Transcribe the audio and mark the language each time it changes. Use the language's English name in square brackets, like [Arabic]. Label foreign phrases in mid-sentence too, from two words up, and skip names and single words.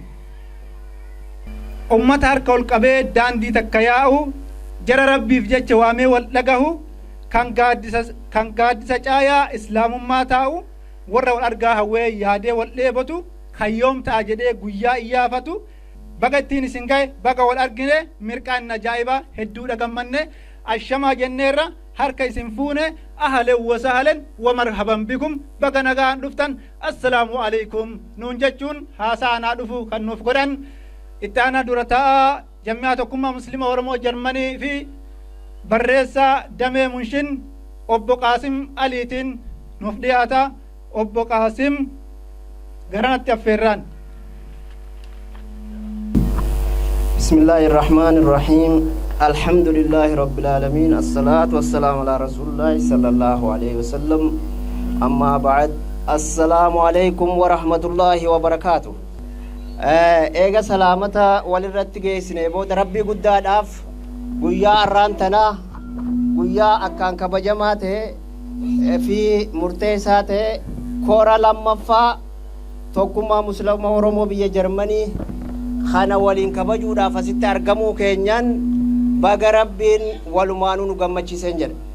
[Oromo] Ummata harka ol qabee daandii takka yaa'u, jara rabbiif jecha waamee wal dhagahu, kan gaaddisa caayaa islaamummaa taa'u, warra wal argaa hawwee yaadee wal dheebotu, kan yoom ta'a jedhee guyyaa iyyaafatu, baga ittiin isin gahe, baga wal argine, mirqaan ajaa'ibaa hedduudha gammanne, ashamaa jenneerra harka isin fuune, [Arabic] أهلا وسهلا ومرحبا بكم, [Oromo] baga nagaan dhuftan, [Arabic] السلام عليكم [Oromo] nuun jechuun haasaanaa dhufu kan nuuf godhan itti aanaa dura taa'aa jamiyaa tokkummaa Musliima Oromoo Jarmanii fi barreessaa damee munshin obbo Qaasim Aliitiin nuuf dhiyaata. Obbo Qaasim garanatti affeerraan. [Arabic] بسم الله الرحمن الرحيم. الحمد لله رب العالمين الصلاة والسلام على رسول الله صلى الله عليه وسلم. أما بعد. السلام عليكم ورحمة الله وبركاته. [Oromo] Eega salaamata walirratti geessine booda rabbii guddaadhaaf guyyaa arraan tanaa guyyaa akkaan kabajamaa ta'e fi murteessaa ta'e koora lammaffaa tokkummaa Musliima Oromoo biyya Jarmanii kana waliin kabajuudhaaf asitti argamuu keenyaan baga rabbiin walumaanuu nu gammachiiseen jedha.